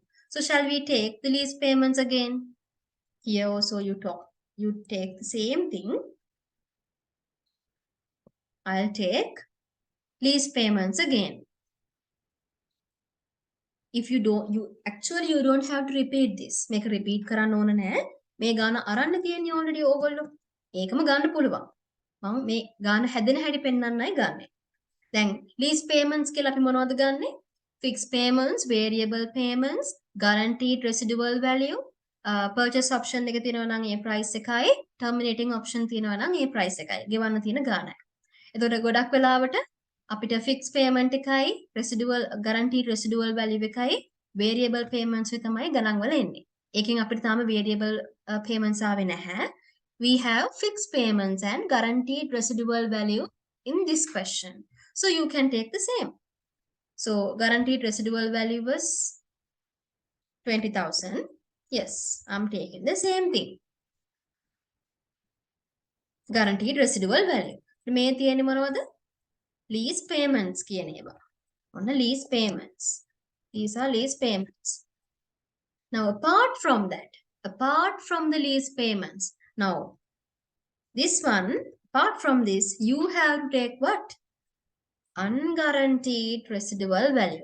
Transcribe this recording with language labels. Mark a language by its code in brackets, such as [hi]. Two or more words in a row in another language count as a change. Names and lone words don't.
[en] So shall we take the lease payments again? Here also you take the same thing. I'll take lease payments again. If you don't have to repeat this. Make a repeat [si] කරන්න ඕන නෑ. මේ ගාන අරන්න තියෙන්නේ already ඕගොල්ලෝ. ඒකම ගන්න පුළුවන්. මම මේ ගාන හැදෙන හැටි පෙන්වන්නයි ගන්නෙ. දැන් [en] lease payments [si] කියලා අපි මොනවද ගන්නෙ? [en] Fixed payments, variable payments, guaranteed residual value, purchase option [si] එක තියෙනවා නම් ඒ price එකයි, [en] terminating option [si] තියෙනවා නම් ඒ price එකයි. ගෙවන්න තියෙන ගානයි. එතකොට ගොඩක් වෙලාවට අපිට [en] fixed payment [si] එකයි [en] residual guaranteed residual value [si] එකයි [en] variable payments [si] එක තමයි ගණන් වල එන්නේ. ඒකෙන් අපිට තාම [en] variable payments [si] ආවේ නැහැ. [en] We have fixed payments and guaranteed residual value in this question. So you can take the same. So guaranteed residual value was 20,000. Yes, I'm taking the same thing. Guaranteed residual value. [si] මේ තියෙන්නේ මොනවද? [en] Lease payments [si] කියන ඒවා. ඔන්න [en] lease payments. These are lease payments. Now apart from the lease payments, now this one, apart from this, you have to take what? Unguaranteed residual value.